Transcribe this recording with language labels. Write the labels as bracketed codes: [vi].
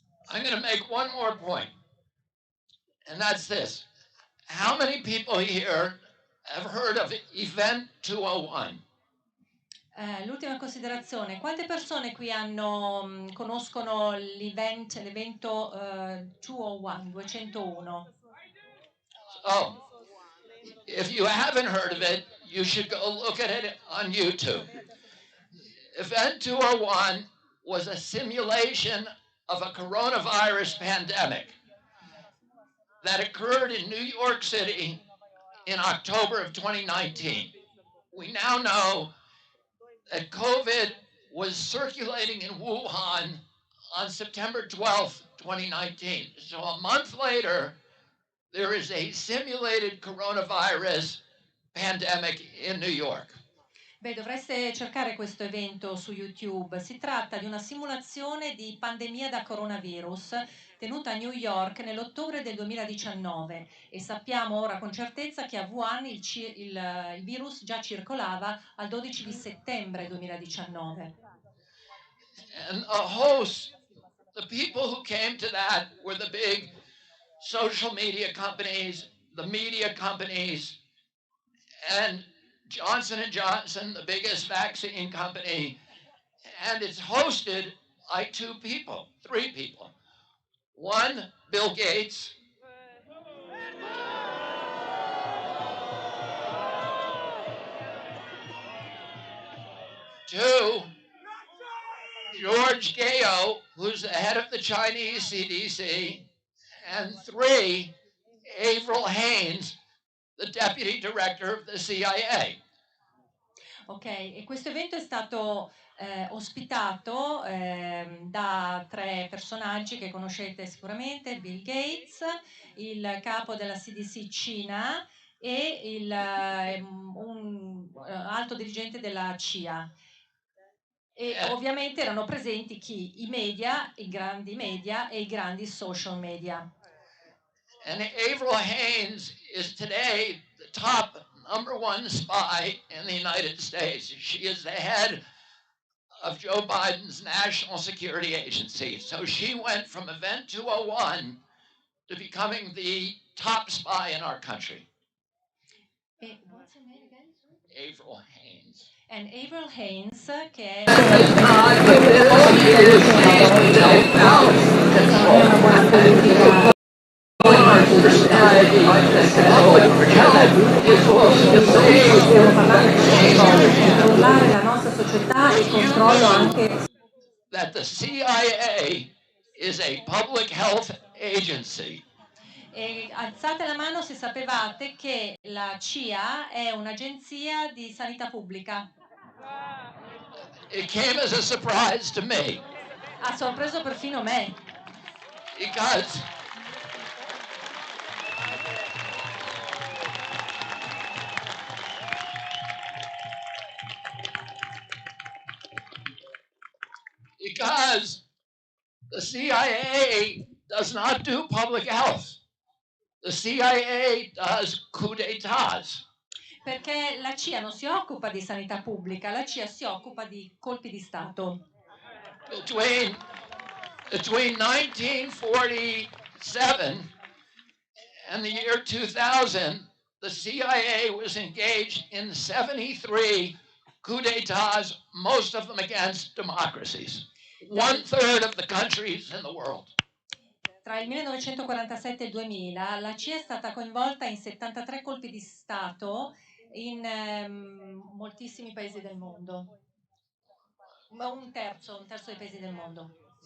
[en] I'm going to make one more point, and that's this. How many people here have heard of Event 201? [it] L'ultima considerazione, quante persone qui conoscono l'evento 201? [en] Oh, if you haven't heard of it, you should go look at it on YouTube. Event 201 was a simulation of a coronavirus pandemic that occurred in New York City in October of 2019. We now know that COVID was circulating in Wuhan on September 12th, 2019. So a month later, there is a simulated coronavirus pandemic in New York. [it] Beh, dovreste cercare questo evento su YouTube. Si tratta di una simulazione di pandemia da coronavirus tenuta a New York nell'ottobre del 2019 e sappiamo ora con certezza che a Wuhan il virus già circolava al 12 di settembre 2019. [en] And a host, the people who came to that were the big social media companies, the media companies, and Johnson & Johnson, the biggest vaccine company, And it's hosted by three people. One, Bill Gates. Two, George Gao, who's the head of the Chinese CDC. And three, Avril Haines, the deputy director of the CIA. [it] Ok, e questo evento è stato ospitato da tre personaggi che conoscete sicuramente: Bill Gates, il capo della CDC Cina e un alto dirigente della CIA. E ovviamente erano presenti chi? I media, i grandi media e i grandi social media. [en] And Avril Haines is today the top #1 spy in the United States. She is the head of Joe Biden's National Security Agency. So she went from Event 201 to becoming the top spy in our country. What's her name again? Avril Haines. [it] And Avril Haines, che è controllare la nostra società e controllo anche [en] that the CIA is a public health agency. [it] E alzate la mano se sapevate che la CIA è un'agenzia di sanità pubblica. [en] It came as a surprise to me. [it] Ha sorpreso perfino me. [en] Because the CIA does not do public health. The CIA does coup d'états. [it] Perché la CIA non si occupa di sanità pubblica, la CIA si occupa di colpi di Stato. [en] Between 1947 and the year 2000, the CIA was engaged in 73 coup d'états, most of them against democracies. 1/3 of the countries in the world. [it] Tra il 1947 e il 2000 la CIA è stata coinvolta in 73 colpi di Stato in moltissimi paesi del mondo. Un terzo dei paesi del mondo.